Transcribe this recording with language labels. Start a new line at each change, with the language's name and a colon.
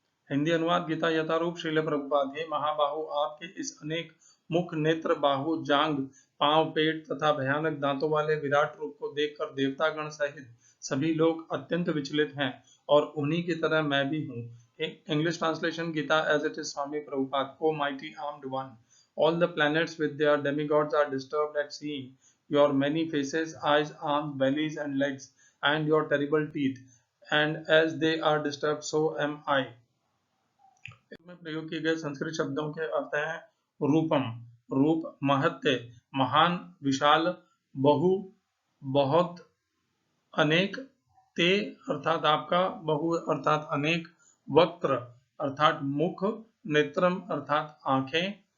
Hindi: हिंदी अनुवाद गीता यथारूप श्रील प्रभुपाद। हे महाबाहु, आपके इस अनेक मुख नेत्र बाहु जांग पांव पेट तथा भयानक दांतों वाले विराट रूप को देखकर देवतागण सहित सभी लोग अत्यंत विचलित हैं और उन्हीं की तरह मैं भी हूँ।
English: English translation Gita as it is Swami Prabhupada. O mighty armed one, all the planets with their demigods are disturbed at seeing your many faces, eyes, arms, bellies and legs, and your terrible teeth. And as they are disturbed, so am I.
Hindi: इसमें प्रयोग किए गए संस्कृत शब्दों के अर्थ हैं रूपम रूप, महत्य महान विशाल, बहु बहुत, अनेक, ते अर्थात आपका, बहु अर्थात अनेक, वक्त्र अर्थात मुख, नेत्रम अर्थात आंखें।